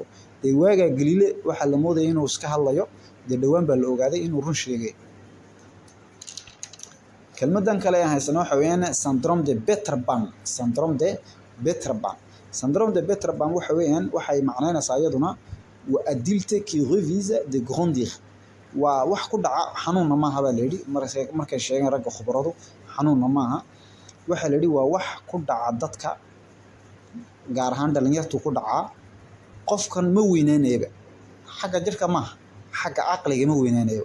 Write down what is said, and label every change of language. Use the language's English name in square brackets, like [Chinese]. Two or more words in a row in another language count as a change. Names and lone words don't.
[Somali] waaga Galilei waxa la moodayay inuu iska hadlayo dhawaan baa la ogaaday inuu run sheegay. kelmadan kale aan haysano waxa weeyaan [French] syndrome de Peter Pan. syndrome de Peter Pan. syndrome de Peter Pan [Somali] waxa weeyaan waxay macnaynaysaa iyaduna waa [French] adulte qui refuse de grandir. [Somali] waa wax ku dhaca xanuun ma aha baa la yidhi markay sheegeen ragga khubaradu xanuun ma aha. waxa la yidhi waa wax ku dhaca dadka gaar ahaan dhalinyartu ku dhaca. qofkan ma weynaanayba xagga jirka maaha xagga aqliga ma weynaanayo.